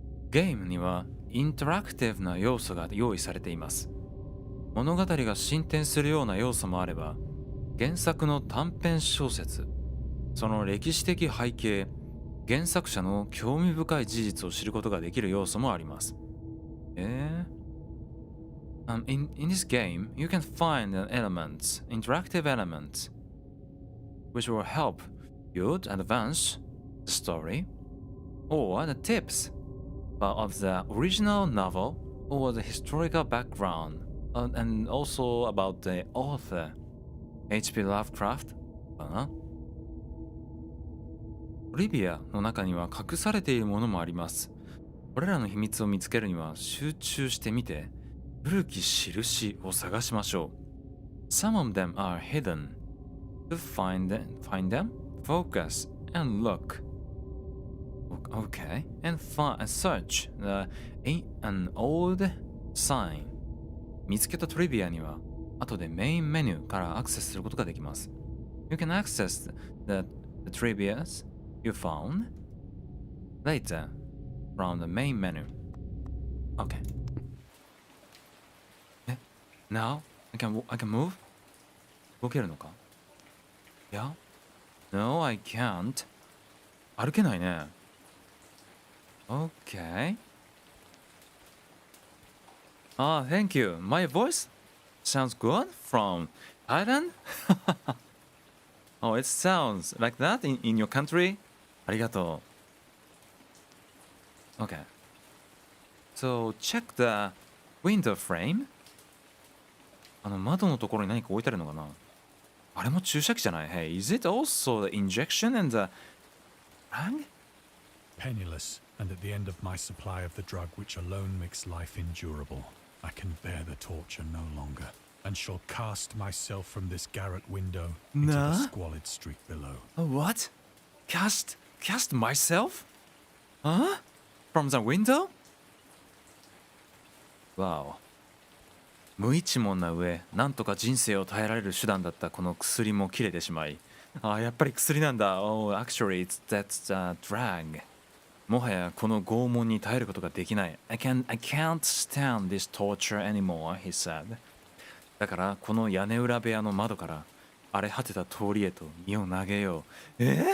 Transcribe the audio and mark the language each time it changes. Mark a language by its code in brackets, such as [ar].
[ja] ゲームにはインタラクティブな要素が用意されています。物語が進展するような要素もあれば、原作の短編小説、その歴史的背景、原作者の興味深い事実を知ることができる要素もあります。 [en] in this game, you can find elements, interactive elements, which will help you'd advance the story or the tips of the original novel or the historical background and also about the author H.P. [ja] Lovecraft かな。トリビアの中には隠されているものもあります。これらの秘密を見つけるには集中してみて古き印を探しましょう。 [en] Some of them are hidden. To find them, focus and look. Okay, and search an old sign. [ja] 見つけたトリビアには後でメインメニューからアクセスすることができます。 [en] You can access the trivias you found later from the main menu. Okay. Now I can move? [ja] 動けるのか？ [en] Yeah? No, I can't. [ja] 歩けないね。 [en] Okay. Thank you. My voice sounds good from Thailand? It sounds like that in your country? [ja] ありがとう。 [en] Okay. So, check the window frame. [ja] 窓のところに何か置いてあるのかな？あれも注射器じゃない？ [en] Hey, is it also the injection and the bang? Penniless, and at the end of my supply of the drug which alone makes life endurable, I can bear the torture no longer, and shall cast myself from this garret window into the squalid street below. What? Cast myself? Huh? From the window? Wow. [ja] 無一文な上、なんとか人生を耐えられる手段だったこの薬も切れてしまい。やっぱり薬なんだ。 [en] Oh, actually, that's a drag. [ja] もはやこの拷問に耐えることができない。 [en] I can't stand this torture anymore, he said. [ja] だからこの屋根裏部屋の窓から荒れ果てた通りへと身を投げよう。